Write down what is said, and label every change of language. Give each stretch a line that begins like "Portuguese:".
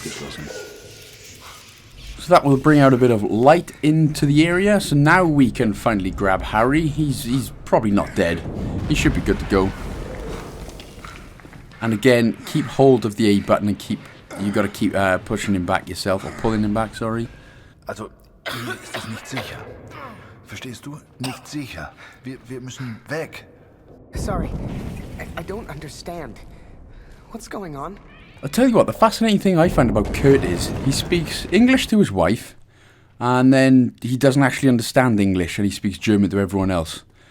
English: So that will bring out a bit of light into the area. So now we can finally grab Harry. He's probably not dead. He should be good to go. And again, keep hold of the A button and you got to keep pushing him back yourself, or pulling him back, sorry.
German: Also, hier ist es nicht sicher. Verstehst du? Nicht sicher. Wir müssen weg.
English: Sorry, I don't understand. What's going on? I'll tell you what, the fascinating thing I find about Kurt is he speaks English to his wife, and then he doesn't actually understand English, and he speaks German to everyone else.